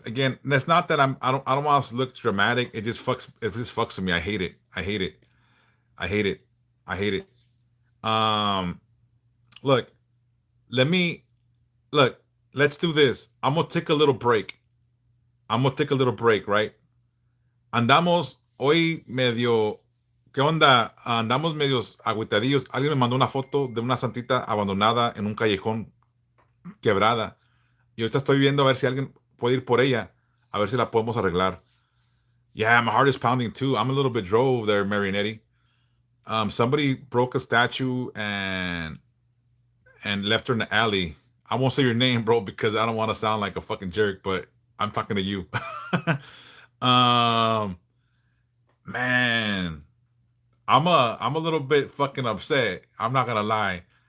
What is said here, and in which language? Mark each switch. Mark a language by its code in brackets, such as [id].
[en] Again, that's not that I don't want us to look dramatic. It just fucks with me. I hate it. I hate it. I hate it. I hate it. Um look, let me look, let's do this. I'm gonna take a little break. I'm gonna take a little break, right? [es] Andamos hoy medio. ¿Qué onda? Andamos medios agüitadillos. Alguien me mandó una foto de una santita abandonada en un callejón quebrada. Y ahorita estoy viendo a ver si alguien puede ir por ella, a ver si la podemos arreglar. [en] Yeah, my heart is pounding too. I'm a little bit drove there, Marionetti. Somebody broke a statue and left her in the alley. I won't say your name, bro, because I don't want to sound like a fucking jerk, but I'm talking to you. um, man, I'm a little bit fucking upset. I'm not gonna lie.